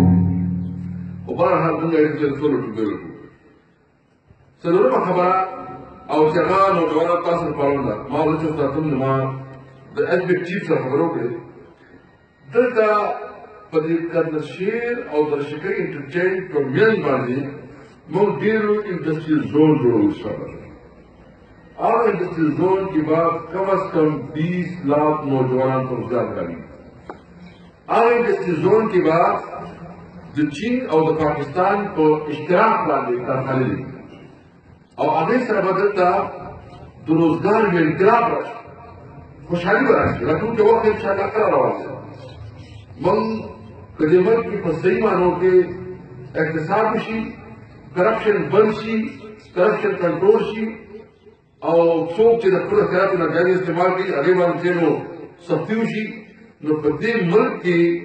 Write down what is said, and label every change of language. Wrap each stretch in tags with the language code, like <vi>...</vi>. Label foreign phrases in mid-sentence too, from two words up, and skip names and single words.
<ps>خو بهرحال موږ هغې ته</ps> <en>solar tubewell</en> <ps>ورکړو څلورمه خبره او چې هغه نوجوانان تاسو لپاره ده ما ورته ساتم نو ما د ایسبیک چیف سره خبرې وکړې دلته په دې کندرشیر او درشکۍ انټرچینج په میانځ باندې موږ ډېر لوی</ps> <en>industrial zone</en> <ps>جوړوو انشاءالله</ps> <ur>اور انڈسٹریل زون کی بات کم از کم 20 لاکھ نوجوانان کو روزگار ملے اور</ur> <en>industrial zone</en> <ur>کی بات جو چین اور پاکستان کو</ur> <ps>اشتراک باندې کارخانې دي او هغې سره به دلته د روزګار یو انقلاب راشي خوشحالي به راشي راتلونکی وخت انشاءالله ښه روان دی موږ که دې ملک کې په صحیح معنو کې اقتصاد وشي کرپشن بند شي کرپشن کنټرول شي او څوک چې د خپلو اختیاراتو ناجایز استعمال کوي هغې باندې نو سختي وشي نو په دې ملک کې</ps>